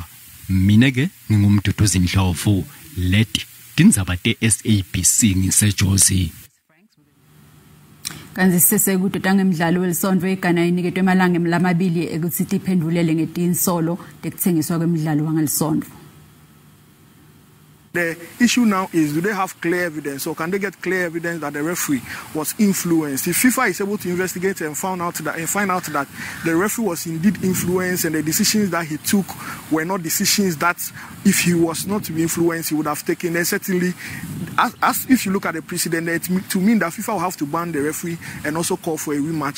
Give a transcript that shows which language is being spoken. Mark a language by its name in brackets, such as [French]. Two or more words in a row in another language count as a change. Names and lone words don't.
[Swati] Mina ke ngingumduduzinhlovu leti Tindzaba SABC ngiseJozi. Kanzi sesekude ngemdlalo welisontfo iGhana iniketwe emalanga lamabili ekuthi iphendulele ngetinsolo tekuthengiswa kwemidlalo wangelisontfo. [English] The issue now is, do they have clear evidence, or can they get clear evidence that the referee was influenced? If FIFA is able to investigate and find out that the referee was indeed influenced and the decisions that he took were not decisions that, if he was not to be influenced, he would have taken, then certainly, as if you look at the precedent, to mean that FIFA will have to ban the referee and also call for a rematch.